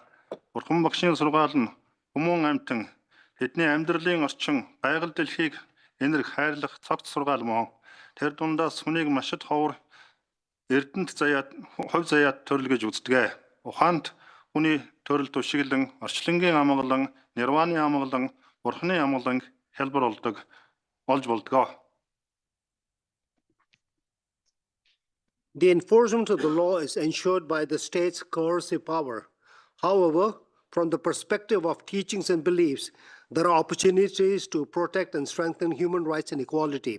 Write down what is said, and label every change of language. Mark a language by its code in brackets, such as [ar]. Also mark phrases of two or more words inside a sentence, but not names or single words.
[mn] Бурхан багшийн сургаал нь хүмүүн амьтан тэдний амьдралын орчин байгаль дэлхийг энэрх хайрлах цогц сургаал мөн тэр дундаас хүнийг машид ховор эрдэнэт заяат хувь заяат төрөл гэж үздэг. Ухаанд хүний төрөл тушиглан орчлонгийн амгалан нирваны амгалан бурхны амгалан хэлбэр болж болдог. [en] The enforcement of the law is ensured by the state's coercive power. However, from the perspective of teachings and beliefs, there are opportunities to protect and strengthen human rights and equality.